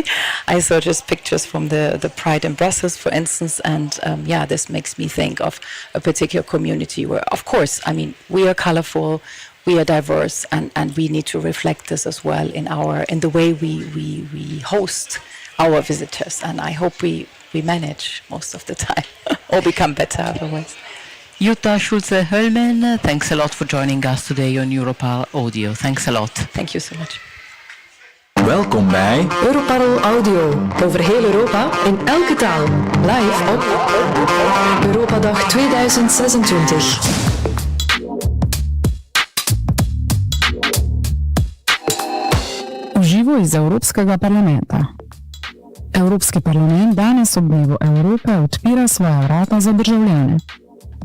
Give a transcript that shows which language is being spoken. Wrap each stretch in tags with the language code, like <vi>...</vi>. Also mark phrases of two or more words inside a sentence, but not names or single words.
<en>I saw just pictures from the Pride in Brussels, for instance, and this makes me think of a particular community where, of course, I mean, we are colorful, we are diverse, and we need to reflect this as well in the way we host our visitors. And I hope we manage most of the time, or become better otherwise. Jutta Schulze-Höllmann, thanks a lot for joining us today on Europarl Audio. Thanks a lot. Thank you so much.</en> <nl>Welkom bij Europarl Audio, over heel Europa in elke taal. Live op Europadag 2026.</nl> <sl>V živo iz Evropskega parlamenta. Evropski parlament danes ob dnevu Evrope odpira svoja vrata za državljane.</sl>